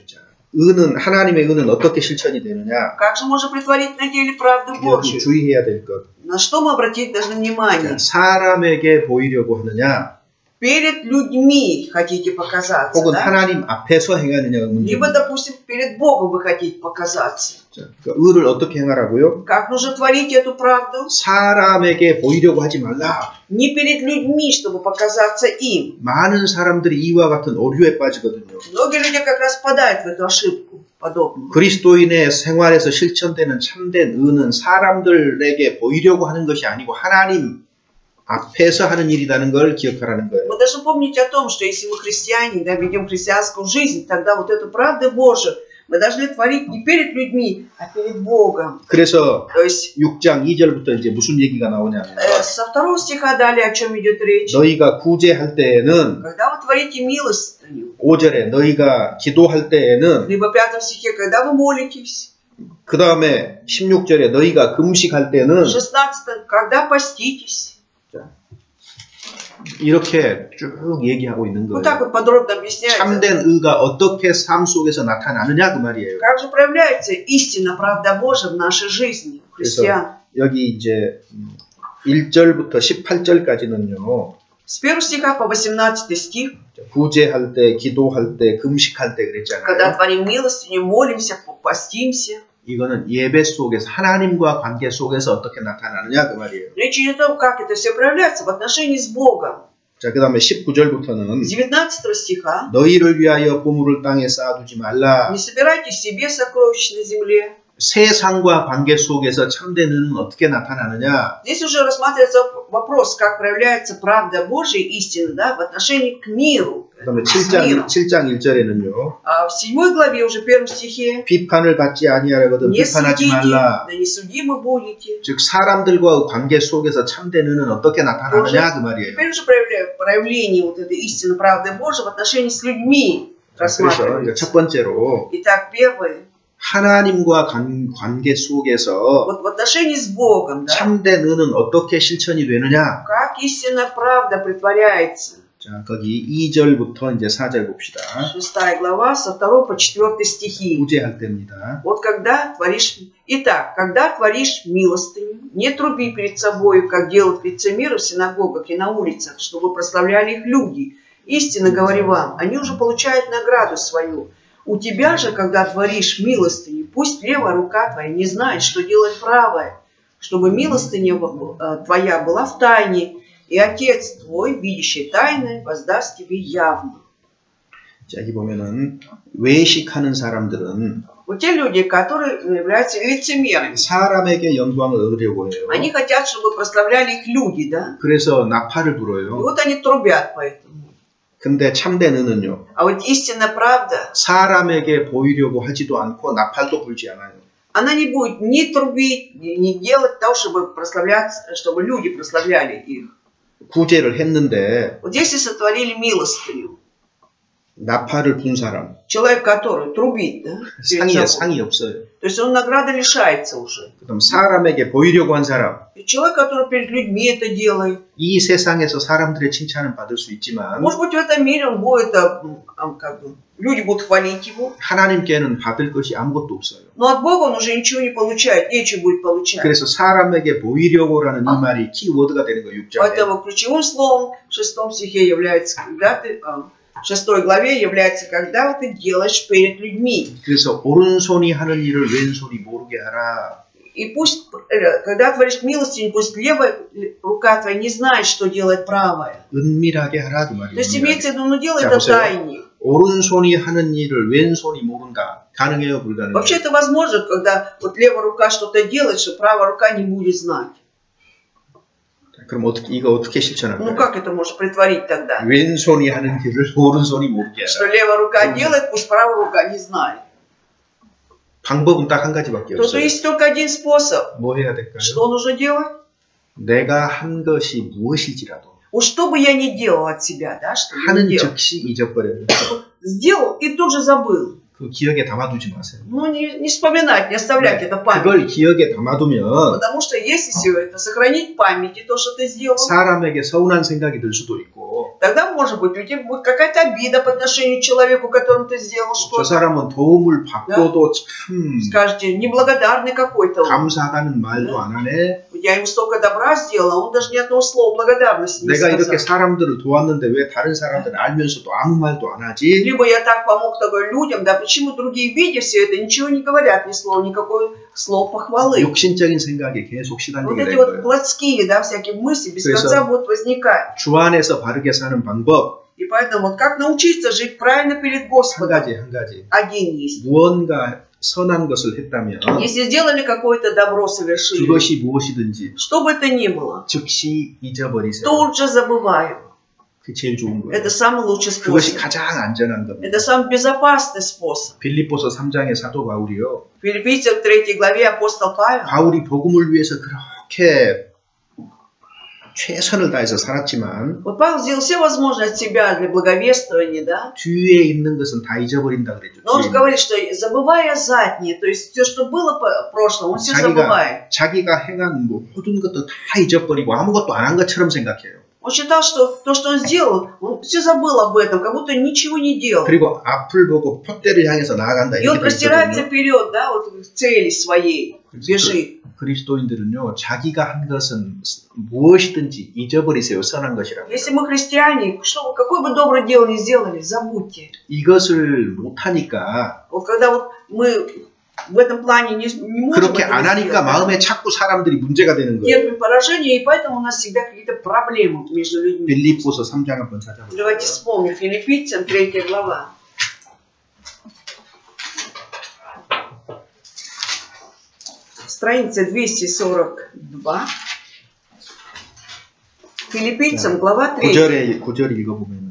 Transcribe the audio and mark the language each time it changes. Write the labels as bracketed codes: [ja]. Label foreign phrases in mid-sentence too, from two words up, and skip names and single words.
[ko] 의는, 하나님의 의는 어떻게 실천이 되느냐? [ru] Как же можно притворить на деле правду [ko] 여기 [ru] Божию? [ko] 주의해야 될 것. [ru] На что мы обратить должны внимание? [ko] 사람에게 보이려고 하느냐? [ru] Перед людьми хотите показаться, [ko] 혹은 [ru] да? [ko] 하나님 앞에서 행하느냐가 [ru] Либо, [ko] 문제입니다. [ru] допустим, перед Богом вы хотите показаться. [ko] 자, 그러니까 의를 어떻게 행하라고요? [ru] Как нужно творить эту правду? [ko] 사람에게 보이려고 하지 말라. [ru] Не перед людьми, чтобы показаться им. [ko] 많은 사람들이 이와 같은 오류에 빠지거든요. [ru] Многие люди как раз впадают в эту ошибку подобную. [ko] 그리스도인의 생활에서 실천되는 참된 의는 사람들에게 보이려고 하는 것이 아니고 하나님 앞에서 하는 일이라는 걸 기억하라는 거예요. [ru] Мы должны помнить о том, что если мы христиане, да, ведем христианскую жизнь, тогда вот эту правду Божию мы должны творить не перед людьми, а перед Богом. [ko] 그래서 [ru] То есть [ko] 6장 2절부터 이제 무슨 얘기가 나오냐면 [ru] со 2 стиха далее о чем идет речь. [ko] 너희가 구제할 때에는 [ru] Когда вы творите милостыню, [ko] 5절에 너희가 기도할 때에는 [ru] либо в 5 стихе, когда вы молитесь, [ko] 그 다음에 16절에 너희가 금식할 때는 [ru] 16, когда поститесь. [ko] 이렇게 쭉 얘기하고 있는 [ru] Вот так [ko] 거예요. [ru] вот подробно объясняется. [ko] 참된 의가 어떻게 삶 속에서 나타나느냐 그 말이에요. [ru] Как же проявляется истина, правда Божия в нашей жизни, христиан? [ko] 여기 이제 1절부터 18절까지는요. [ru] С 1 стиха по 18 стих, [ko] 구제할 때, 기도할 때, 금식할 때 [ru] когда [ko] 그랬잖아요. [ru] творим милостыню, молимся, постимся. [ko] 이거는 예배 속에서 하나님과 관계 속에서 어떻게 나타나느냐 그 말이에요. [ru] Речь идет о том, как это все проявляется в отношении с Богом. [ko] 자, 그 다음에 19절부터는 [ru] 19 стиха. [ko] 너희를 위하여 보물을 땅에 쌓아두지 말라. [ru] Не собирайте себе сокровищ на земле. [ko] 세상과 관계 속에서 참된 의는 어떻게 나타나느냐? [ru] Здесь уже рассматривается вопрос, как проявляется правда Божия, истина, да, в отношении к миру. [ko] 그다음에 [ru] С миром. [ko] 7장 1절에는요. [ru] А в 7 главе, уже в 1 стихе, [ko] 비판을 받지 아니하려거든 [ru] не [ko] 비판하지 [ru] судите, [ko] 말라. [ru] да не судимы будете. [ko] 즉 사람들과의 관계 속에서 참된 의는 어떻게 나타나느냐 그 말이에요. [ru] Теперь уже проявление вот этой истины, правды Божией в отношении с людьми [ko] 그래서 [ru] рассматривается. [ko] 첫 번째로 [ru] Итак, первое, [ko] 하나님과 관계 속에서 [ru] вот в отношении с Богом, да, [ko] 참된 의는 어떻게 실천이 되느냐? [ru] как истинная правда притворяется. [ko] 자, 자, 거기 2절부터 이제 4절 봅시다. [ru] 6 глава, со 2 по 4 стихи. [ko] 구제할 때입니다. [ru] Вот когда творишь... Итак, когда творишь милостыню, не труби перед собою, как делают лицемеры в синагогах и на улицах, чтобы прославляли их люди. Истинно говорю вам, они уже получают награду свою. У тебя же, когда творишь милостыню, пусть левая рука твоя не знает, что делает правая, чтобы милостыня твоя была в тайне, и Отец твой, видящий тайное, воздаст тебе явно. [ko] 자, 여기 보면은 외식하는 사람들은 [ru] Вот те люди, которые являются лицемерами, [ko] 사람에게 영광을 얻으려고 해요. [ru] они хотят, чтобы прославляли их люди, да? [ko] 그래서 나팔을 [ru] И [ko] 불어요. [ru] вот они трубят поэтому. [ko] 근데 참된 은은요. [ru] А вот истинная правда, [ko] 사람에게 보이려고 하지도 않고 나팔도 불지 않아요. [ru] она не будет ни трубить, ни делать того, чтобы прославлять, чтобы люди прославляли их. [ko] 구제를 했는데 [ru] Вот если сотворили милостыню, [ko] 나팔을 분 사람 [ru] человек, который трубит, да, перед собой, [ko] 상이 없어요. [ru] то есть он награды лишается уже. [ko] 그럼 사람에게 보이려고 한 사람 [ru] И человек, который перед людьми это делает, [ko] 이 세상에서 사람들의 칭찬을 받을 수 있지만 [ru] может быть, в этом мире он будет, как бы, люди будут хвалить его, [ko] 하나님께는 받을 것이 아무것도 없어요. [ru] но от Бога он уже ничего не получает, нечего будет получать. [ko] 그래서 사람에게 보이려고라는 이 말이 키워드가 되는 거예요. 6절에. [ru] Поэтому ключевым словом в 6 стихе является, когда ты, в 6 главе является, когда ты делаешь перед людьми. [ko] 그래서 오른손이 하는 일을 왼손이 모르게 하라. [ru] И пусть, когда творишь милостыню, пусть левая рука твоя не знает, что делает правая. [ko] 은밀하게 하라 그 [ru] То [ko] 말이에요. [ru] есть имеется в виду, ну делай [ko] 자, [ru] это [ko] 보세요. [ru] тайне. [ko] 오른손이 하는 일을 왼손이 모른다. 가능해요, 불가능해요? [ru] Вообще это возможно, когда вот левая рука что-то делает, что правая рука не будет знать. [ko] 그럼 이거 어떻게 [ru] Ну [ko] 실천할까요? [ru] как это можно притворить тогда? [ko] 왼손이 하는 일을 오른손이 모르게 [ru] Что [ko] 하라. [ru] левая рука делает, пусть правая рука не знает. [ko] 방법은 딱 한 가지밖에 [ru] То [ko] 없어요. [ru] есть только один способ. [ko] 뭐 해야 될까요? [ru] Что нужно делать? [ko] 내가 한 것이 무엇일지라도 [ru] Вот что бы я ни делал от себя, да, что я [ko] 하는 [ru] не делал. [ko] 즉시 잊어버려요. [ru] Сделал и тут же забыл. [ko] 그 기억에 담아두지 마세요. [ru] Ну, не вспоминать, не оставлять это в памяти. [ko] 그걸 기억에 담아두면 [ru] Потому что если все это сохранить в памяти, то, что ты сделал, [ko] 사람에게 서운한 생각이 들 수도 있고 [ru] тогда, может быть, у тебя будет какая-то обида по отношению к человеку, которому ты сделал [ko] 저 [ru] что-то. [ko] 사람은 도움을 받고도 참 [ru] Скажете, неблагодарный какой-то он. [ko] 감사하다는 말도 안 하네. [ru] Я ему столько добра сделал, а он даже ни одного слова благодарности не [ko] 내가 이렇게 [ru] сказал. [ko] 사람들을 도왔는데 왜 다른 사람들은 알면서도 아무 말도 안 하지? [ru] Либо я так помог такой людям, да почему другие, видя все это, ничего не говорят, ни слова, никакой слов похвалы. [ko] 욕심적인 생각에 계속 [ru] Вот [ko] 시달리게 [ru] эти [ko] 될 [ru] вот [ko] 거예요. [ru] плотские, да, всякие мысли без [ko] 그래서 [ru] конца будут возникать. [ko] 주 안에서 바르게 사는 방법 [ru] И поэтому вот как научиться жить правильно перед [ko] 한 [ru] Господом? [ko] 가지. [ru] Один есть. [ko] 무언가 선한 것을 했다면 [ru] Если сделали какое-то добро, совершили, [ko] 그것이 무엇이든지 [ru] что бы это ни было, [ko] 즉시 잊어버리세요. [ru] тут же забываем. [ko] 그게 제일 좋은 거예요. [ru] Это самый лучший [ko] 그것이 [ru] способ. [ko] 가장 안전한 겁니다. [ru] Это самый безопасный способ. [ko] 빌립보서 3장의 사도 바울이요. [ru] В Филиппийцам 3 главе апостол Павел, [ko] 바울이 복음을 위해서 그렇게 최선을 다해서 살았지만 [ru] вот Павел сделал все возможное от себя для благовествования, да? [ko] 뒤에 있는 것은 다 잊어버린다 그랬죠. [ru] Но он же говорит, что забывая заднее, то есть все, что было в прошлом, он все [ko] 자기가, [ru] забывает. [ko] 자기가 행한 모든 것도 다 잊어버리고 아무것도 안 한 것처럼 생각해요. [ru] Он считал, что то, что он сделал, он все забыл об этом, как будто ничего не делал. [ko] 그리고 앞을 보고 표대를 향해서 나아간다 [ru] И он [ko] 이렇게 [ru] простирается [ko] 있거든요. [ru] вперед, да, вот к цели своей, бежит. [ko] 그리스도인들은요, 자기가 한 것은 무엇이든지 잊어버리세요. 선한 것이라고. [ru] Если мы христиане, что, какое бы доброе дело ни сделали, забудьте. [ko] 이것을 못하니까 [ru] Вот когда вот мы в этом плане не можем [ko] 그렇게 [ru] этого [ko] 안 하니까 [ru] сделать, [ko] 마음에 자꾸 사람들이 문제가 되는 거예요. [ru] терпим поражение, и поэтому у нас всегда какие-то проблемы между людьми. [ko] 빌립보서 3장 한번 찾아보세요. [ru] Давайте вспомним Филиппийцам 3 глава. Страница 242. Филиппийцам, глава 3. [ko] 9절 읽어보면